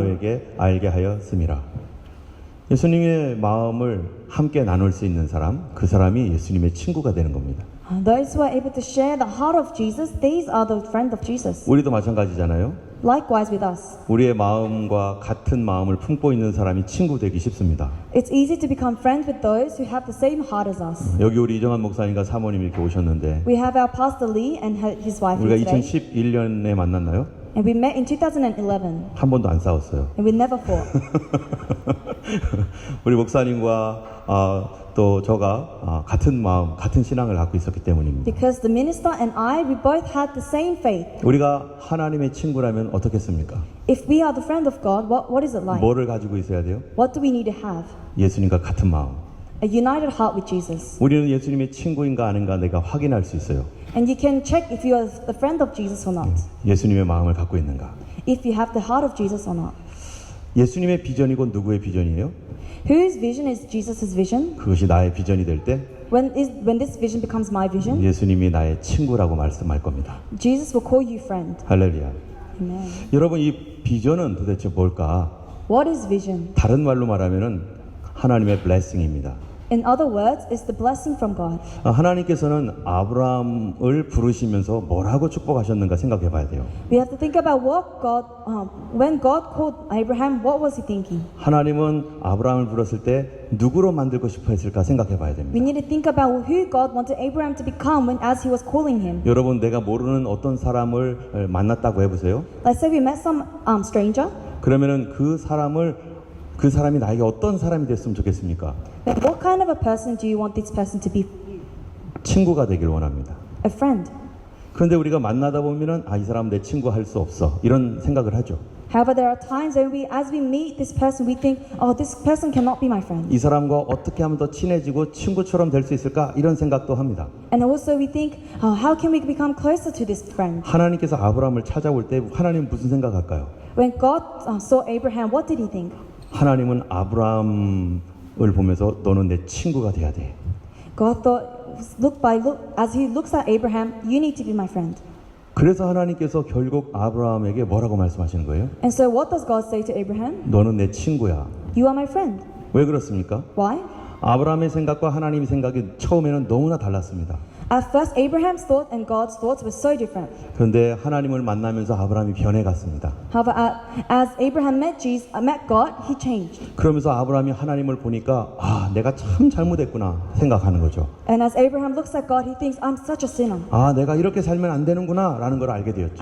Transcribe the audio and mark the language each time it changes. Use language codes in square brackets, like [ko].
[ko] 너에게 알게 하였음이라. 예수님의 마음을 함께 나눌 수 있는 사람, 그 사람이 예수님의 친구가 되는 겁니다. [en] Those who are able to share the heart of Jesus, these are the friend of Jesus. [ko] 우리도 마찬가지잖아요. [en] Likewise with us. [ko] 우리의 마음과 같은 마음을 품고 있는 사람이 친구 되기 쉽습니다. [en] It's easy to become friends with those who have the same heart as us. [ko] 여기 우리 이정환 목사님과 사모님 이렇게 오셨는데 [en] We have our pastor Lee and his wife [ko] 우리가 [en] here today. [ko] 2011년에 만났나요? [en] And we met in 2011 [ko] 한 번도 안 싸웠어요. [en] and we never fought. [ko] 우리 목사님과 또 저가 같은 마음, 같은 신앙을 갖고 있었기 때문입니다. [en] Because the minister and I, we both had the same faith. [ko] 우리가 하나님의 친구라면 어떻겠습니까? [en] If we are the friend of God, what is it like? [ko] 뭐를 가지고 있어야 돼요? [en] What do we need to have? [ko] 예수님과 같은 마음. [en] A united heart with Jesus. [ko] 우리는 예수님의 친구인가 아닌가 내가 확인할 수 있어요. [en] And you can check if you are the friend of Jesus or not. [ko] 예수님의 마음을 갖고 있는가. [en] If you have the heart of Jesus or not. [ko] 예수님의 비전이고 누구의 비전이에요? [en] Whose vision is Jesus' vision? [ko] 그것이 나의 비전이 될 때 [en] When this vision becomes my vision, [ko] 예수님이 나의 친구라고 말씀할 겁니다. [en] Jesus will call you friend. [ko] 할렐루야. [en] Amen. [ko] 여러분 이 비전은 도대체 뭘까? [en] What is vision? [ko] 다른 말로 말하면은 하나님의 blessing입니다. [en] In other words, it's the blessing from God. [ko] 하나님께서는 아브라함을 부르시면서 뭐라고 축복하셨는가 생각해 봐야 돼요. [en] We have to think about what God, when God called Abraham, what was he thinking? [ko] 하나님은 아브라함을 불렀을 때 누구로 만들고 싶어 했을까 생각해 봐야 [en] We [ko] 됩니다. [en] need to think about who God wanted Abraham to become when, as he was calling him. [ko] 여러분, 내가 모르는 어떤 사람을 만났다고 해보세요. [en] Let's say we met some stranger. [ko] 그러면은 그 사람이 나에게 어떤 사람이 됐으면 좋겠습니까? [en] Then what kind of a person do you want this person to be? [ko] 친구가 되길 원합니다. [en] A friend. [ko] 그런데 우리가 만나다 보면은 이 사람 내 친구 할 수 없어 이런 생각을 하죠. [en] However, there are times when as we meet this person, we think, oh, this person cannot be my friend. [ko] 이 사람과 어떻게 하면 더 친해지고 친구처럼 될 수 있을까 이런 생각도 합니다. [en] And also we think, oh, how can we become closer to this friend? [ko] 하나님께서 아브라함을 찾아올 때 하나님 무슨 생각할까요? [en] When God saw Abraham, what did he think? [ko] 하나님은 아브라함을 보면서 너는 내 친구가 돼야 돼. [en] God thought, as he looks at Abraham, you need to be my friend. [ko] 그래서 하나님께서 결국 아브라함에게 뭐라고 말씀하시는 거예요? [en] And so what does God say to Abraham? [ko] 너는 내 친구야. [en] You are my friend. [ko] 왜 그렇습니까? [en] Why? [ko] 아브라함의 생각과 하나님의 생각이 처음에는 너무나 달랐습니다. [en] At first, Abraham's thought and God's thoughts were so different. [ko] 그런데 하나님을 만나면서 아브라함이 변해갔습니다. [en] However, as Abraham met God, he changed. [ko] 그러면서 아브라함이 하나님을 보니까 내가 참 잘못했구나 생각하는 거죠. [en] And as Abraham looks at God, he thinks, I'm such a sinner. [ko] 내가 이렇게 살면 안 되는구나 라는 걸 알게 되었죠.